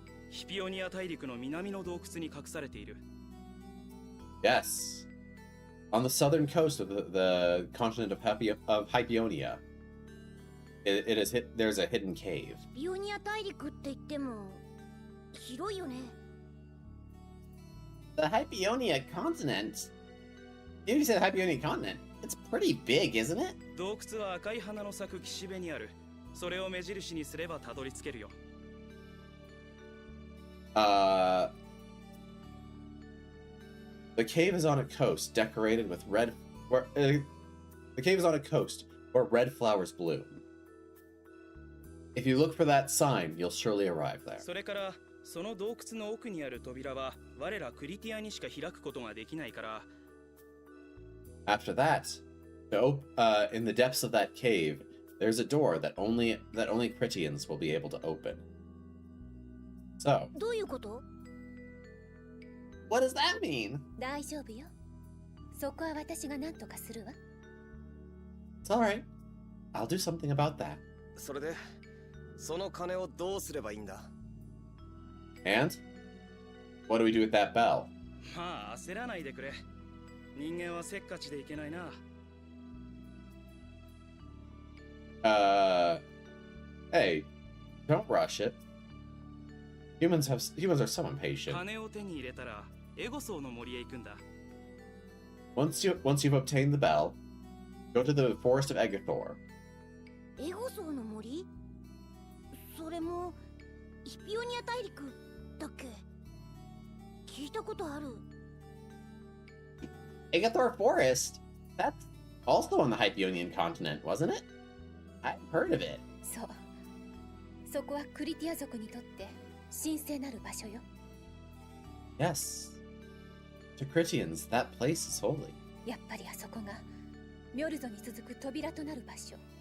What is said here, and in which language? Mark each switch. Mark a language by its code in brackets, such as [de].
[ja] ヒピオニア大陸の南の洞窟に隠されている。 [en] Yes. On the southern coast of the continent of Hypionia, there's a hidden cave. [ja] ビオニア大陸って言っても広いよね。 [en] The Hypionia continent? You said Hypionia continent. It's pretty big, isn't it? [ja] 洞窟は赤い花の咲く岸辺にある。それを目印にすればたどり着けるよ。 [en] The cave is on a coast decorated with the cave is on a coast where red flowers bloom. If you look for that sign, you'll surely arrive there. [ja] それからその洞窟の奥にある扉は我らクリティアにしか開くことができないから。 [en] After that, in the depths of that cave, there's a door that only Critians will be able to open. So, [ja] どういうこと？ [en] what does that mean? [ja] 大丈夫よ。そこは私が何とかするわ。 [en] It's alright. I'll do something about that. [ja] それで、その金をどうすればいいんだ？ [en] And? What do we do with that bell? [ja] まあ焦らないでくれ。人間はせっかちでいけないな。 [en] Hey, don't rush it. Humans are so impatient. [ja] 金を手に入れたらエゴソーの森へ行くんだ。 [en] Once you've obtained the bell, go to the forest of Egathor. [ja] エゴソーの森？それもヒピオニア大陸だっけ？聞いたことある。 [en] Egathor Forest? That's also on the Hyperionian continent, wasn't it? I've heard of it. [ja] そう。そこはクリティア族にとって神聖なる場所よ。 [en] Yes. To Critians, that place is holy. [ja] やっぱりあそこがミョルゾに続く扉となる場所。